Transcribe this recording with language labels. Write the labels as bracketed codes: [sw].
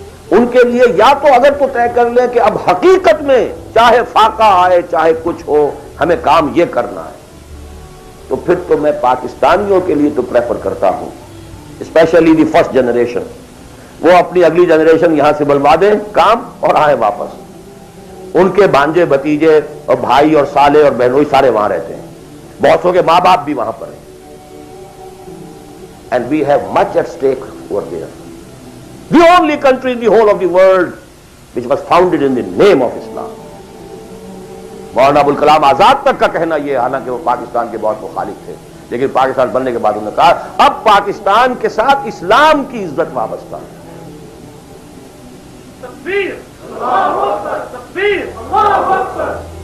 [ur] ان کے لیے یا تو اگر تو طے کر لیں کہ اب حقیقت میں چاہے فاقہ آئے چاہے کچھ ہو ہمیں کام یہ کرنا ہے, تو پھر تو میں پاکستانیوں کے لیے تو پریفر کرتا ہوں, [en] especially the first generation, [ur] وہ اپنی اگلی جنریشن یہاں سے بلوا دیں کام اور آئے واپس. ان کے بھانجے بھتیجے اور بھائی اور سالے اور بہنوئی سارے وہاں رہتے ہیں, بہتوں کے ماں باپ بھی وہاں پر ہیں. [en] And we have much at stake over there. The only country in the whole of the world which was founded in the name of Islam. [ur] Maulana Abul Kalam Azad تک کا کہنا یہ, حالانکہ وہ پاکستان کے بہت مخالف تھے, لیکن پاکستان بننے کے بعد انہوں نے کہا اب پاکستان کے ساتھ اسلام کی عزت وابستہ ہے. [ar] تکبیر, اللہ اکبر, تکبیر, اللہ اکبر.